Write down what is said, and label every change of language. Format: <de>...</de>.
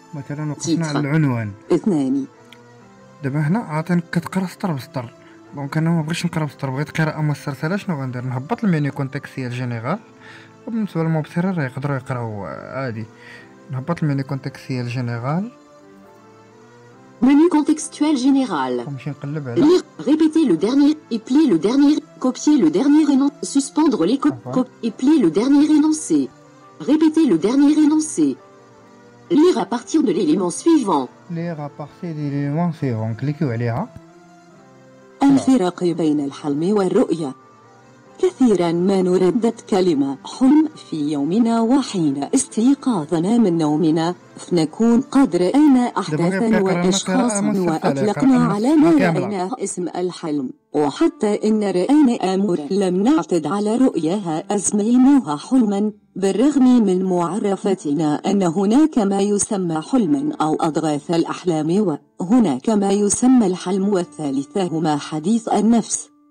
<ar>مثلا وقفنا على العنوان. 2. دابا هنا عاطينك كتقرا سطر بسطر. دونك انا ما بغيتش نقرا بسطر، بغيت قراءة مسترسلة. شنو غندير؟ نهبط المينيو كونتكستيال جينيرال، وبالنسبة للمبصرين راه يقدروا يقراو عادي. نهبط المينيو كونتكستيال جينيرال</ar> <fr>Menu contextuel général.</fr> <ar>ونمشي نقلب على</ar> <fr>Lire, répéter le dernier, épeler le dernier, copier le dernier énoncé, suspendre les épeler le dernier énoncé. Répéter le dernier énoncé. Lire à partir de l'élément suivant. lire à partir de l'élément suivant.</fr> <ar>كليكيو عليها. الفرق بين الحلم والرؤية. كثيرا ما نردد كلمة حلم في يومنا، وحين استيقاظنا من نومنا نكون قد رأينا أحداثا وأشخاصا وأطلقنا على ما رأيناه اسم الحلم، وحتى إن رأينا أمورا لم نعتد على رؤياها أسميناها حلما، بالرغم من معرفتنا أن هناك ما يسمى حلما أو أضغاث الأحلام، وهناك ما يسمى الحلم، والثالث هما حديث النفس.</ar>